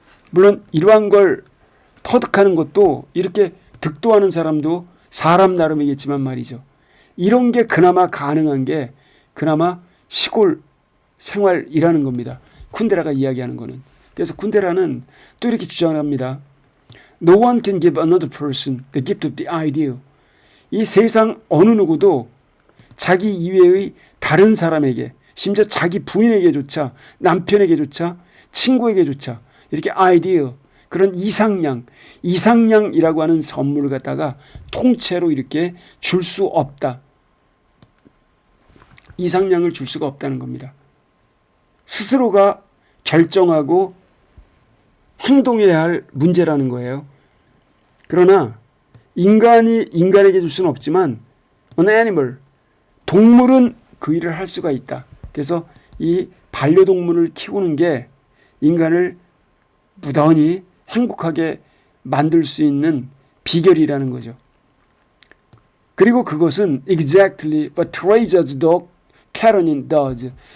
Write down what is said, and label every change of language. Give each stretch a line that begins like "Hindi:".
Korean: 물론 이러한 걸 터득하는 것도, 이렇게 득도하는 사람도 사람 나름이겠지만 말이죠. 이런 게 그나마 가능한 게 그나마 시골 생활이라는 겁니다. 쿤데라가 이야기하는 거는. 그래서 쿤데라는 또 이렇게 주장을 합니다.
English: No one can give another person the gift of the ideal.
Korean: 이 세상 어느 누구도 자기 이외의 다른 사람에게, 심지어 자기 부인에게조차, 남편에게조차, 친구에게조차 이렇게 ideal, 그런 이상량이라고 하는 선물을 갖다가 통째로 이렇게 줄 수 없다. 이상량을 줄 수가 없다는 겁니다. 스스로가 결정하고 행동해야 할 문제라는 거예요. 그러나 인간에게 줄 수는 없지만
English: an animal,
Korean: 동물은 그 일을 할 수가 있다. 그래서 이 반려동물을 키우는 게 인간을 무던히 행복하게 만들 수 있는 비결이라는 거죠. 그리고 그것은
English: exactly what Teresa's dog 카레닌 does.